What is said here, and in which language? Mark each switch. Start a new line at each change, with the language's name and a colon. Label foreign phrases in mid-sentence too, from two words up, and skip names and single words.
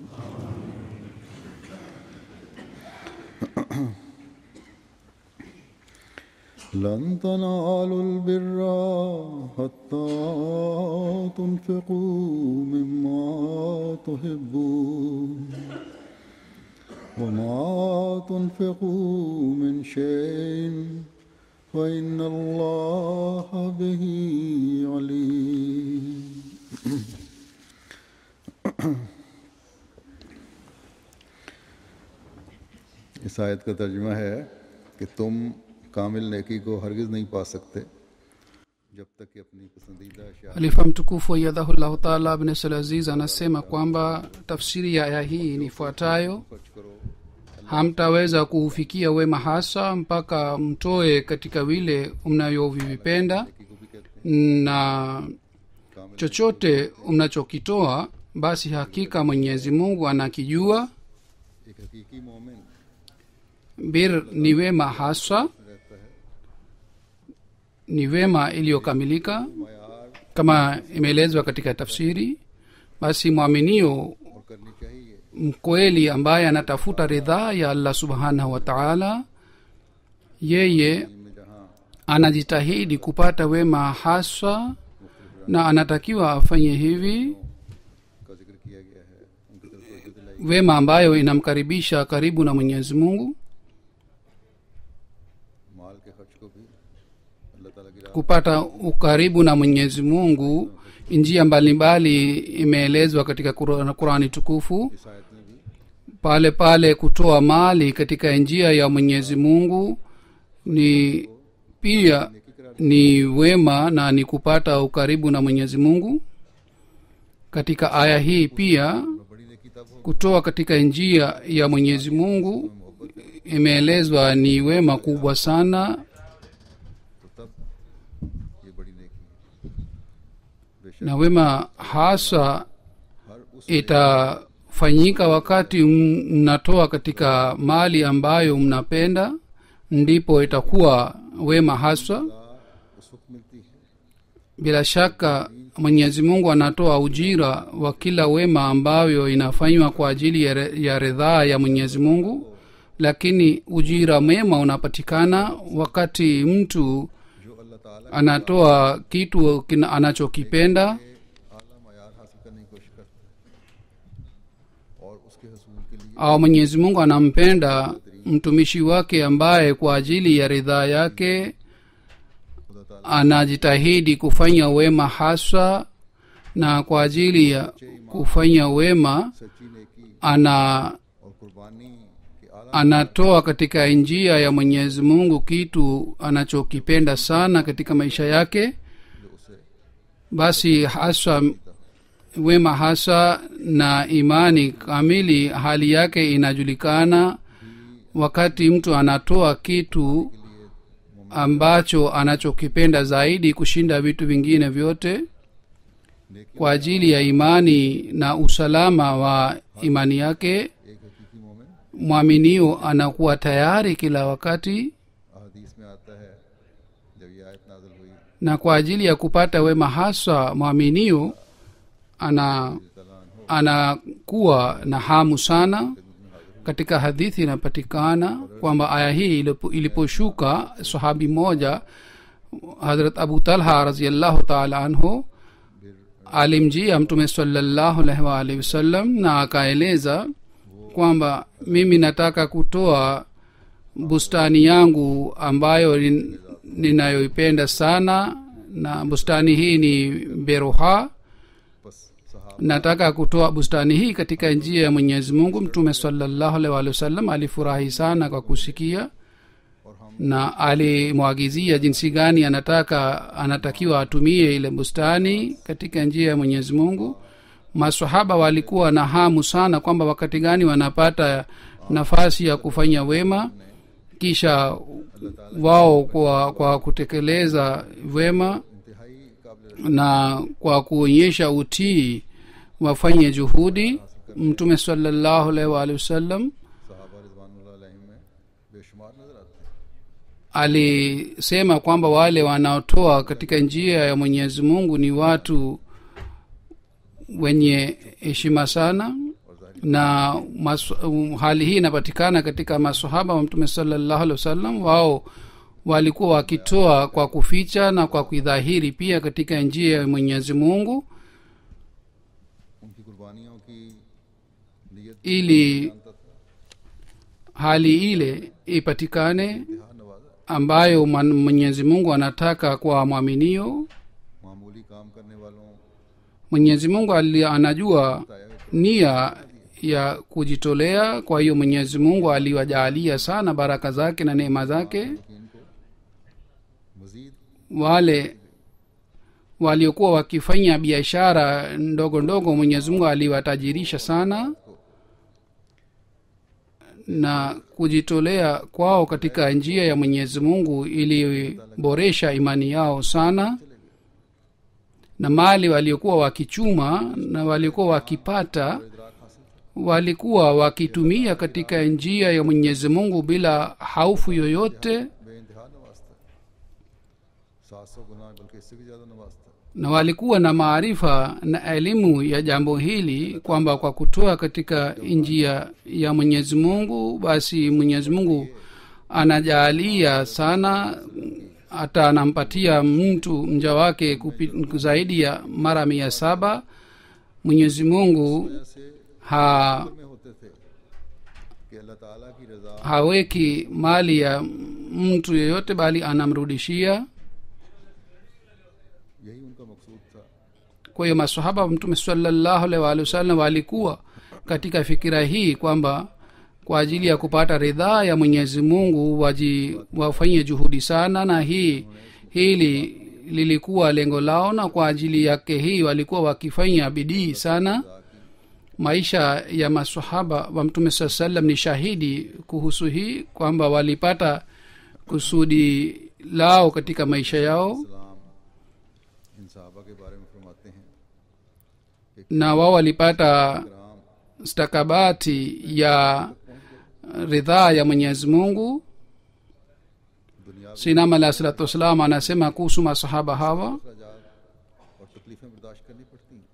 Arabic: لن تنالوا البر حتى تنفقوا مما تحبون وما تنفقوا من شيء فإن الله به عليم.
Urdu: اس آیت کا ترجمہ ہے کہ تم کامل نیکی کو ہرگز نہیں پا سکتے جب تک کہ اپنی پسندیدہ اشیاء.
Swahili: Khalifa mtukufu
Arabic: أيده الله تعالى
Swahili: ibn Salaziz anasema kwamba tafsiri ya aya hii ni ifuatayo: hamtaweza kuufikia wema hasa mpaka mtoe katika vile mnavyovipenda, na chochote mnachokitoa basi hakika Mwenyezi Mungu anakijua.
Urdu: ایک حقیقی مومن
Swahili: Bir ni wema hasa, ni wema iliyokamilika kama imeelezwa katika tafsiri. Basi mwaminio
Urdu: اور کرنی چاہیے
Swahili: mkweli ambaye anatafuta ridhaa ya Allah
Arabic: سبحانه وتعالى,
Swahili: yeye
Urdu: میں جہاں
Swahili: anajitahidi kupata wema hasa na anatakiwa afanye hivi
Urdu: کا ذکر کیا گیا ہے ان کی طرف توجہ دلائی.
Swahili: wema ambayo inamkaribisha karibu na Mwenyezi Mungu.
Urdu: مال کے خرچ کو بھی اللہ تعالیٰ کی راہ
Swahili: Kupata ukaribu na Mwenyezi Mungu njia mbalimbali imeelezwa katika Qur'ani tukufu.
Urdu: اس آیت میں بھی
Swahili: Pale pale kutoa mali katika njia ya Mwenyezi Mungu ni pia ni wema na ni kupata ukaribu na Mwenyezi Mungu. Katika aya hii pia
Urdu: بڑی نیکی تب ہو
Swahili: kutoa katika njia ya Mwenyezi Mungu imeelezwa ni wema kubwa sana,
Urdu: تو تب یہ بڑی نیکی ہے. بیشک
Swahili: na wema hasa
Urdu: ہر اس
Swahili: itafanyika wakati mnatoa katika mali ambayo mnapenda, ndipo itakuwa wema hasa.
Urdu: اس وقت ملتی ہے
Swahili: Bila shaka Mwenyezi Mungu anatoa ujira wa kila wema ambayo inafanywa kwa ajili ya ridhaa ya Mwenyezi Mungu, lakini ujira mema unapatikana wakati mtu
Urdu: جو اللہ تعالیٰ
Swahili: anatoa kitu anachokipenda
Urdu: کے اعلیٰ معیار حاصل کرنے کی کوشش کرتا ہے اور اس کے حصول کے لیے
Swahili: au Mwenyezi Mungu anampenda mtumishi wake ambaye kwa ajili ya ridhaa yake
Urdu: خدا تعالیٰ
Swahili: anajitahidi kufanya wema hasa, na kwa ajili ya kufanya wema
Urdu: سچی نیکی
Swahili: ana
Urdu: اور قربانی
Swahili: anatoa katika njia ya mwenyezi mungu kitu anachokipenda sana katika maisha yake, basi hasa wema hasa na imani kamili hali yake inajulikana wakati mtu anatoa kitu ambacho anachokipenda zaidi kushinda vitu vingine vyote kwa ajili ya imani na usalama wa imani yake.
Urdu: ایک حقیقی مومن,
Swahili: mwaminio anakuwa tayari kila wakati,
Urdu: حدیث میں آتا ہے جب یہ آیت نازل ہوئی
Swahili: na kwa ajili ya kupata wema hasa mwaminio anakuwa na hamu sana. Katika hadithi inapatikana kwamba aya hii iliposhuka, sahabi moja Hazrat Abu Talha
Arabic: رضي الله تعالى عنه
Swahili: alimjia Mtume
Arabic: صلى الله عليه وآله وسلم
Swahili: na akaeleza kwamba mimi nataka kutoa bustani yangu ambayo ninayoipenda sana, na bustani hii ni Beroha.
Urdu: بس صحابہ
Swahili: nataka kutoa bustani hii katika njia ya mwenyezi mungu. Mtume
Arabic: صلى الله عليه وسلم
Swahili: alifurahi sana kwa kusikia,
Urdu: اور ہم
Swahili: na alimwagizia jinsi gani anatakiwa atumie ile bustani katika njia ya mwenyezi mungu. Masahaba walikuwa na hamu sana kwamba wakati gani wanapata nafasi ya kufanya wema, kisha wao kwa kutekeleza wema
Urdu: انتہائی قابل
Swahili: na kwa kuonyesha utii wafanye juhudi. Mtume
Arabic: صلى الله عليه وآله وسلم
Urdu: صحابہ
Arabic: رضوان الله عليهم
Urdu: میں بےشمار نظر آتے ہیں.
Swahili: alisema kwamba wale wanaotoa katika njia ya mwenyezi mungu ni watu wenye heshima sana, na hali hii inapatikana katika masahaba wa Mtume
Arabic: صلى الله عليه وسلم.
Swahili: Wao walikuwa wakitoa kwa kuficha na kwa kuidhahiri pia katika njia ya mwenyezi mungu,
Urdu: ان کی قربانیوں کی نیت
Swahili: ili hali ile ipatikane
Urdu: انتہا نوازا
Swahili: ambayo mwenyezi mungu anataka kwa mwaminio.
Urdu: معمولی کام کرنے والوں
Swahili: Mwenyezi mungu anajua nia ya kujitolea, kwa hiyo mwenyezi mungu aliwajaalia sana baraka zake na neema zake.
Urdu: کی ان کو مزید
Swahili: Wale waliokuwa wakifanya biashara ndogo ndogo mwenyezi mungu aliwatajirisha sana, na kujitolea kwao katika njia ya mwenyezi mungu iliboresha imani yao sana, na mali waliokuwa wakichuma na waliokuwa wakipata
Urdu: ادراک حاصل
Swahili: walikuwa wakitumia katika njia ya mwenyezi mungu bila haufu yoyote,
Urdu: بےانتہا نوازتا 700 گنا بلکہ اس سے بھی زیادہ نوازتا.
Swahili: na walikuwa na maarifa na elimu ya jambo hili kwamba kwa kutoa katika njia ya mwenyezi mungu basi mwenyezi mungu anajaalia sana, hata anampatia mtu mja wake zaidi ya mara 700. Mwenyezi mungu
Urdu: ایسے میں ہوتے تھے کہ اللہ تعالیٰ کی رضا
Swahili: haweki mali ya mtu yeyote bali anamrudishia.
Urdu: یہی ان کا مقصود تھا.
Swahili: Kwa hiyo masahaba wa Mtume
Arabic: صلى الله عليه وآله وسلم
Swahili: walikuwa katika fikira hii kwamba kwa ajili ya kupata ridhaa ya mwenyezi mungu wafanye juhudi sana, na hili lilikuwa lengo lao, na kwa ajili yake hii walikuwa wakifanya bidii sana. Maisha ya masahaba wa Mtume saa sallam ni shahidi kuhusu hii kwamba walipata kusudi lao katika maisha yao,
Urdu: سلام ان صحابہ کے بارے میں فرماتے ہیں
Swahili: na wao walipata
Urdu: رام
Swahili: stakabati ya ridhaa ya mwenyezi mungu.
Urdu: دنیا
Swahili: Sinam
Arabic: عليه الصلاة والسلام
Swahili: anasema kuhusu masahaba hawa,
Urdu: اخراجات اور تکلیفیں برداشت کرنی پڑتی ہیں.